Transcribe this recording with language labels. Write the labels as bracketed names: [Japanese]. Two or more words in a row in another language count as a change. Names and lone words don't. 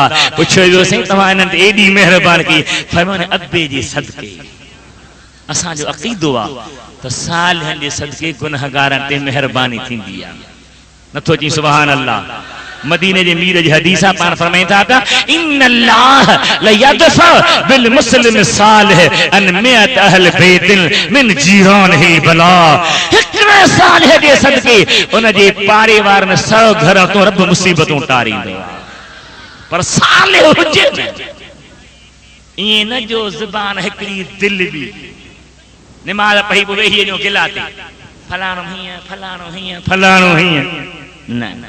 [Sindhi] पुछियो वियो साईं तव्हां इन्हनि ते एॾी महिरबानी कई? फरमायो अब्बे जे सदके असांजो अक़ीदो आहे त सालनि जे सदके गुनहगारनि ते महिरबानी थींदी आहे। नथो चई [Arabic] سبحان الله. [Sindhi] मदीने जे मीर जी हदीस आहे, पाण फरमाईंदा था [Arabic] إن الله ليدفع بالمسلم الصالح عن مئة أهل بيت من جيرانه البلاء. [Sindhi] हिकड़े सालिह जे सदके उन जे पाड़े वारनि 100 घर तो रब मुसीबतूं टारींदो आहे। पर सालिह हुजे ईअं न जो ज़बान हिकड़ी दिल बि नमाज पढ़ी पोइ वेही वञो गिला ते, फलाणो हीअं फलाणो हीअं फलाणो हीअं न।